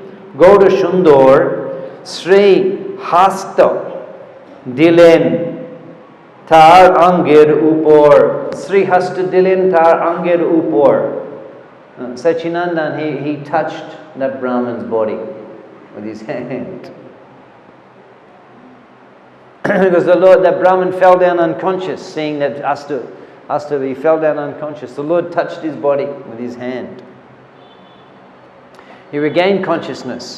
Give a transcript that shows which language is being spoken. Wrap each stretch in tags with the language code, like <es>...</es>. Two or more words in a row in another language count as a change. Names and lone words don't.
<bn>গৌর সুন্দর শ্রী হস্ত দিলেন তার অঙ্গের উপর শ্রী হস্ত দিলেন তার অঙ্গের উপর. Sachinandan,</bn> <en>he touched that Brahman's body with his hand. Because that Brahman fell down unconscious, seeing that Asta, he fell down unconscious. The Lord touched his body with his hand. He regained consciousness.</en>